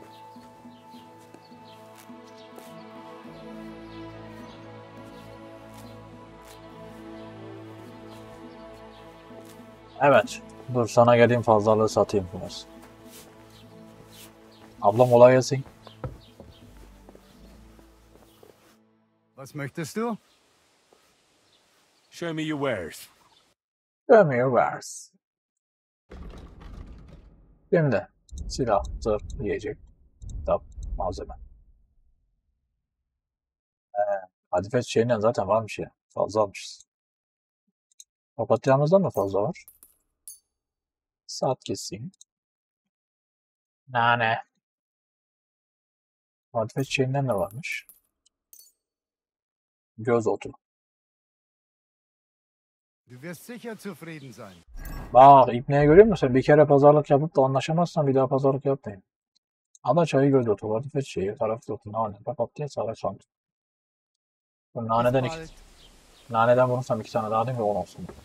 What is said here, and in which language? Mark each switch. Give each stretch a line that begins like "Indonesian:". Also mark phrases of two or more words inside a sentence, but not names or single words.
Turkish: Evet. Dur sana geleyim fazlalığı satayım biraz. Ablam kolay gelsin.
German: Was möchtest du?
English: Show me your wares. Show me your wares.
Turkish: Şimdi silah, zırh, yiyecek, kitap, malzeme. Hadifet şeyinden zaten varmış ya. Fazla almışız. Papatyamızdan da fazla var. Saat keseyim. Nane. Hadifet şeyinden de varmış. Göz otu.
German: Du wirst sicher zufrieden sein.
Turkish: Bak İbne'yi görüyor musun? Bir kere pazarlık yapıp da anlaşamazsan bir daha pazarlık yapmayın. Ada çayı göz otu, hadifet şeyi, taraflı otu, nane, papatya, sarı soğan. Naneden vurursam 2 tane daha değil mi 10 olsun.